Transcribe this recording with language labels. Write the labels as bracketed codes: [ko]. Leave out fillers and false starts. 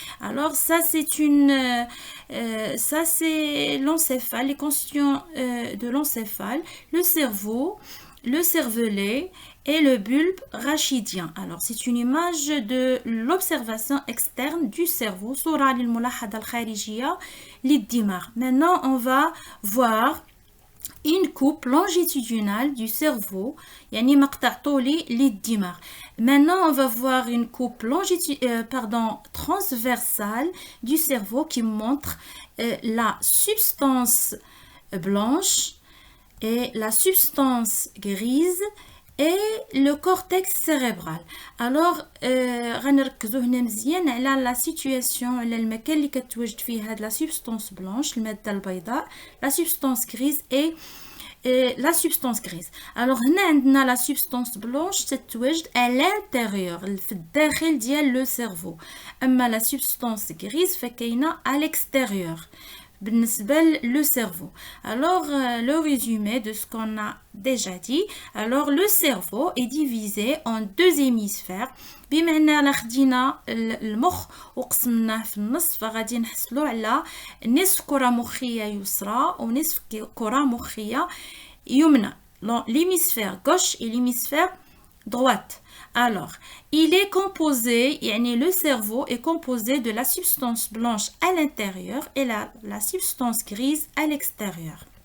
[fr] Alors, ça c'est l'encéphale, les constituants de l'encéphale, le cerveau, le cervelet et le bulbe rachidien. Alors, c'est une image de l'observation externe du cerveau. [ar] صورة للملاحظة الخارجية للدماغ. [fr] Maintenant, on va voir une coupe longitudinale du cerveau, [ar] يعني مقطع طولي للدماغ. [fr] Maintenant, on va voir une coupe transversale du cerveau qui montre la substance blanche et la substance grise et le cortex cérébral. [ar] Alors غنركزوا هنا مزيان على la situation، على المكان اللي كتواجد فيه هاد la substance blanche المادة البيضاء، [fr] la substance grise et la substance grise. Alors هنا عندنا la substance blanche تتواجد à l'intérieur [ar] في الداخل ديال [fr] le cerveau، أما la substance grise فكاينة à l'extérieur بالنسبة le cerveau. Alors le résumé de ce qu'on a déjà dit. Alors le cerveau est divisé en deux hémisphères. [ar] بمعنى لا خدينا المخ وقسمناه في النص فغادي نحصلوا على نصف كرة مخية يسرى ونصف كرة مخية يمنى. [fr] L'hémisphère gauche et l'hémisphère droite. Alors, il est composé, le cerveau est composé de la substance blanche à l'intérieur et la substance grise à l'extérieur.